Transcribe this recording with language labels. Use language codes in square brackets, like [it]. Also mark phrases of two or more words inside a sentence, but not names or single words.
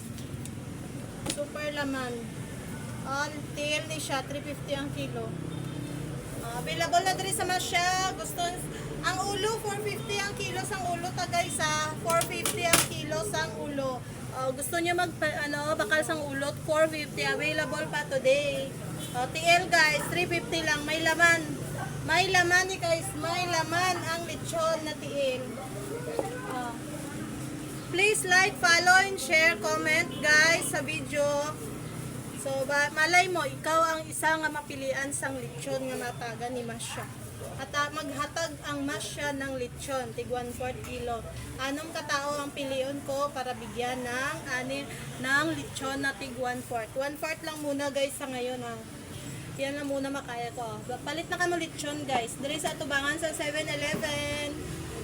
[hil] Super laman. Tiil ni siya 350 ang kilo. Available na diri sa Masya. Gusto ang ulo 450 ang kilo sang ulo ta guys 450 ang kilo sang ulo. Gusto niyo bakal sang ulot 450 available pa today. TL guys, 350 lang. May laman. May laman ni guys. May laman ang lechon na TL. [en] Oh. Please like, follow, and share, [hil] comment guys sa video. So, malay mo, ikaw ang isa nga mapilian sang lechon nga mataga ni Masya. [tl] At maghatag ang Masya ng lechon, tig 1/4 kilo. Anong katao ang pilion ko para bigyan ng lechon na tig 1/4. 1/4 lang muna guys sa ngayon ha. Yan lang muna makaya ko. Palit na kamo lechon guys. [hil] Diri sa Tubangan sa 7-Eleven.